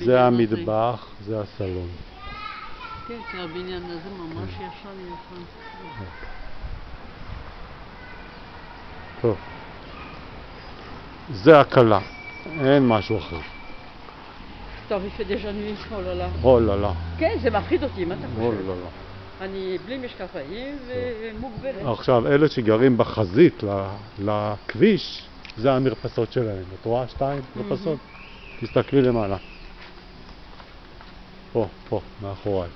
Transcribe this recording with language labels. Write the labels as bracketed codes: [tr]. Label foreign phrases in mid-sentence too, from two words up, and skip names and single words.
[he] זה המטבח, זה הסלון. כן, כי הבניין הזה ממש ישן. טוב. זה הקלה, אין משהו אחר. טוב, [fr] il fait déjà nuit, oh là là. Oh là là. [he] כן, זה מפחיד אותי, מה אתה Oh חושב? [fr] là là. [he] אני בלי משקפיים ומוגבלת. עכשיו, אלה שגרים בחזית לכביש, זה המרפסות שלהם. את רואה 2 מרפסות? תסתכלי למעלה. פה, מאחוריי.